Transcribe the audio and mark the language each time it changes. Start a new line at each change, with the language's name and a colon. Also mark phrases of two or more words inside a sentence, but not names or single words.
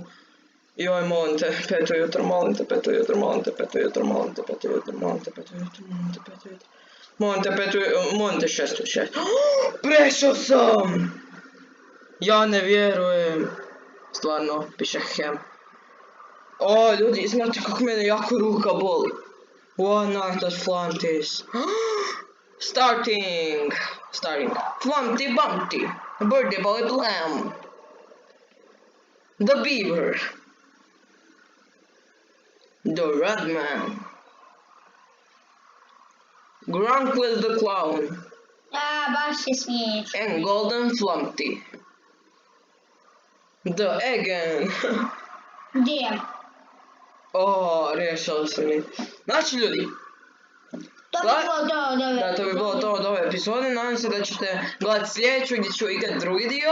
Croatian: Joj, molim te, 5 ujutro, molim te, 5 ujutro, molim te, 5 ujutro, molim te, 5 ujutro, molim te, 5 ujutro, molim te, 5 ujutro. Molim te, 5 ujutro, molim te, 6. Prešao sam! Ja ne vjerujem. Stvarno, piše hem. O, ljudi, znate kako mene jako ruka boli.
English: One Night at Flumpty's. Starting. Flumpty Bumpty. Birdie Boy Blam. The Beaver. The Red Man. Grunkle the Clown.
Croatian: Baš je smiješno.
English: And Golden Flumpty. The Eggman.
Croatian: Gdje? Riješili smo mi. Znači ljudi, To bi bilo to od ove. da, to bi bilo to od ove epizode. Nadam se da ćete gledati sljedeću gdje ću igrati drugi dio.